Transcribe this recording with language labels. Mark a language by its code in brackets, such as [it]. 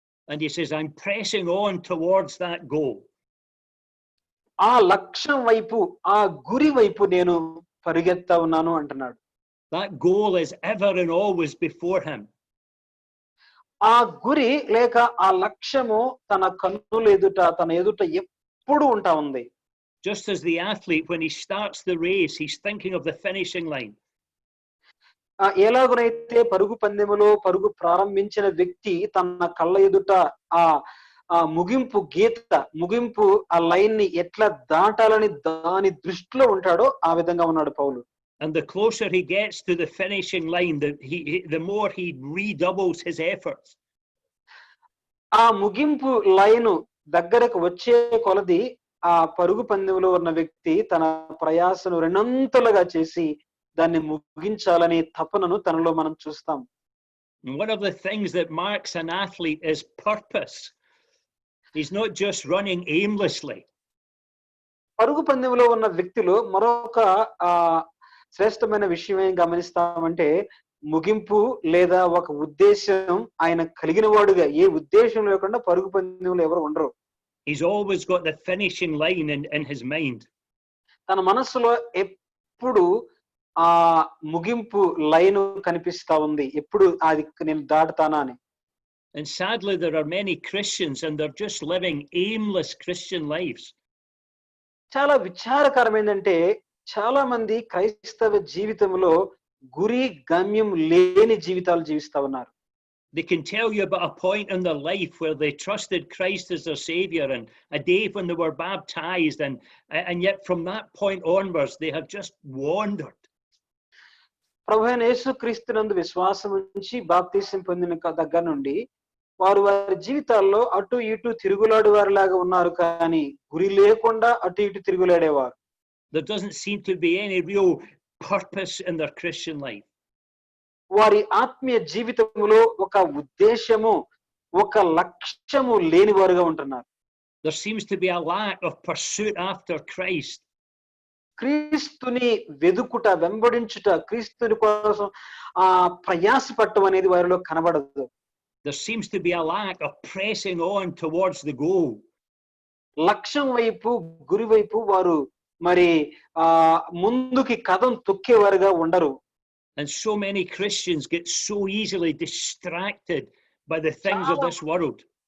[en] And he says, I'm pressing on towards that goal. [te] ఆ లక్ష్యం వైపు ఆ గురి వైపు నేను పరిగెత్తా ఉన్నాను అంటున్నాడు. [en] That goal is ever and always before him. [te] ఆ గురి లేక ఆ లక్ష్యము తన కన్నుల ఎదుట తన ఎదుట ఎప్పుడు ఉంటా ఉంది. [en] Just as the athlete, when he starts the race, he's thinking of the finishing line. [te] ఎలాగనైతే పరుగు పందెములో పరుగు ప్రారంభించిన వ్యక్తి తన కళ్ళ ఎదుట ఆ ముగింపు ముగింపు ఆ లైన్ ని ఎట్లా దాటాలని దాని దృష్టిలో ఉంటాడో ఆ విధంగా ఉన్నాడు పౌలు. [en] And the closer he gets to the finishing line, the more he redoubles his efforts. [te] ఆ ముగింపు లైను దగ్గరకు వచ్చే కొలది ఆ పరుగు పందెంలో ఉన్న వ్యక్తి తన ప్రయాసను రెండంతలుగా చేసి దాన్ని ముగించాలనే తపనను తనలో మనం చూస్తాం. [en] One of the things that marks an athlete is purpose. He's not just running aimlessly. [te] పరుగు పందెంలో ఉన్న వ్యక్తిలో మరొక శ్రేష్టమైన విషయం ఏం గమనిస్తామంటే ముగింపు లేదా ఒక ఉద్దేశం ఆయన కలిగిన వాడుగా ఏ ఉద్దేశం లేకుండా పరుగు పందెంలో ఎవరు ఉండరు. [en] He's always got the finishing line in his mind. [te] తన మనస్సులో ఎప్పుడు ఆ ముగింపు లైన్ కనిపిస్తా ఉంది, ఎప్పుడు అది నేను దాటుతానా అని. [en] And sadly there are many Christians and they're just living aimless Christian lives. [te] చాలా విచారకరమైందంటే చాలా మంది క్రైస్తవ జీవితంలో గురి గమ్యం లేని జీవితాలు జీవిస్తా ఉన్నారు. [en] They can tell you about a point in their life where they trusted Christ as their savior and a day when they were baptized and yet from that point onwards they have just wandered. [te] ప్రభువైన యేసుక్రీస్తునందు విశ్వాసం ఉంచి బాప్తిసం పొందిన దగ్గర నుండి వారు వారి జీవితాల్లో అటు ఇటు తిరుగులాడు వారిలాగా ఉన్నారు కానీ గురి లేకుండా అటు ఇటు తిరుగులాడేవారు. [en] There doesn't seem to be any real purpose in their Christian life. [te] వారి ఆత్మీయ జీవితంలో ఒక ఉద్దేశము, ఒక లక్ష్యము లేని వారుగా ఉంటున్నారు. [en] There seems to be a lack of pursuit after Christ. [te] క్రీస్తుని వెదుకుట, వెంబడించుట, క్రీస్తుని కోసం ప్రయాసపడటం అనేది వారిలో కనబడదు. [en] There seems to be a lack of pressing on towards the goal. [te] లక్ష్యం వైపు, గురి వైపు వారు మరి ముందుకి కదం తొక్కేవారుగా ఉండరు. [en] And so many Christians get so easily distracted by the things of this world.